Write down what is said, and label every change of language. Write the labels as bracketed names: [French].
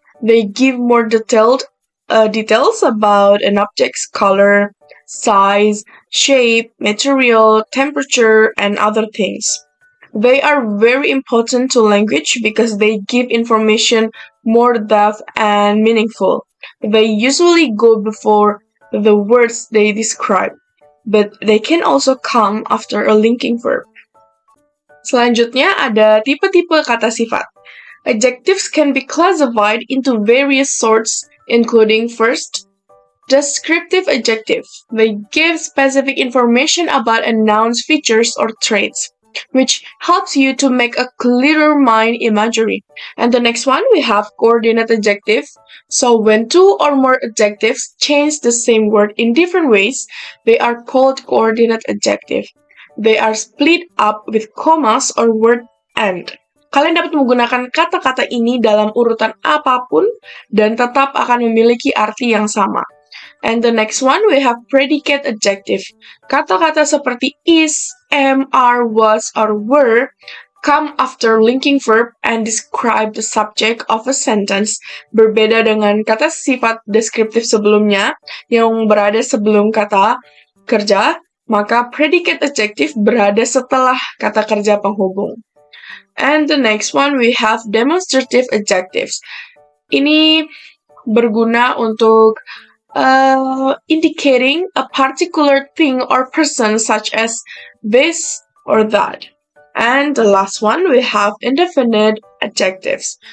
[English] They give more details about an object's color, size, shape, material, temperature, and other things. They are very important to language because they give information more depth and meaningful. They usually go before the words they describe, but they can also come after a linking verb. [Indonesian] Selanjutnya ada tipe-tipe kata sifat. [English] Adjectives can be classified into various sorts, including first, descriptive adjectives. They give specific information about a noun's features or traits, which helps you to make a clearer mind imagery. And the next one, we have coordinate adjectives. So when two or more adjectives change the same word in different ways, they are called coordinate adjective. They are split up with commas or word and. [Indonesian] Kalian dapat menggunakan kata-kata ini dalam urutan apapun dan tetap akan memiliki arti yang sama. [English] And the next one, we have predicate adjective. [Indonesian] Kata-kata seperti [English] is, am, are, was, or were come after linking verb and describe the subject of a sentence. [Indonesian] Berbeda dengan kata sifat deskriptif sebelumnya yang berada sebelum kata kerja, maka predicate adjective berada setelah kata kerja penghubung. [English] And the next one, we have demonstrative adjectives. [Indonesian] Ini berguna untuk indicating a particular thing or person such as this or that. [English] And the last one, we have indefinite adjectives.